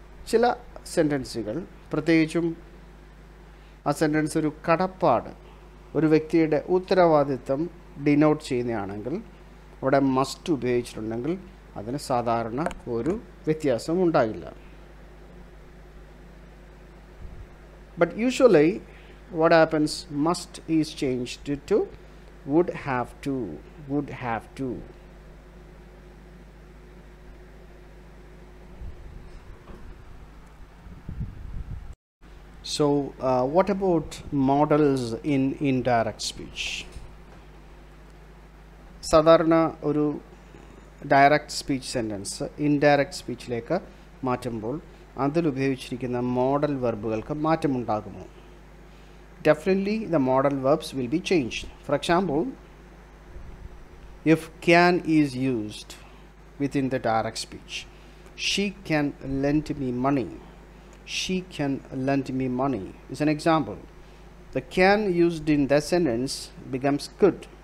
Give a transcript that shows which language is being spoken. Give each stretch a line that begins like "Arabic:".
Malayalam: ചില സെൻറ്റൻസുകൾ പ്രത്യേകിച്ചും ആ സെൻറ്റൻസ് ഒരു കടപ്പാട്, ഒരു വ്യക്തിയുടെ ഉത്തരവാദിത്തം ഡിനോട്ട് ചെയ്യുന്നതാണെങ്കിൽ അവിടെ മസ്റ്റ് ഉപയോഗിച്ചിട്ടുണ്ടെങ്കിൽ അതിന് സാധാരണ ഒരു വ്യത്യാസം ഉണ്ടാകില്ല.
English: But usually what happens, must is changed to would have to, would have to. So what about models in indirect speech?
Malayalam: സാധാരണ ഒരു ഡയറക്റ്റ് സ്പീച്ച് സെൻറ്റൻസ് ഇൻഡയറക്റ്റ് സ്പീച്ചിലേക്ക് മാറ്റുമ്പോൾ അതിലുപയോഗിച്ചിരിക്കുന്ന model വെർബുകൾക്ക് മാറ്റമുണ്ടാകുമോ?
English: Definitely the model verbs will be changed. For example, if can is used within the direct speech, she can lend me money. She can lend me money is an example. The can used in that sentence becomes could.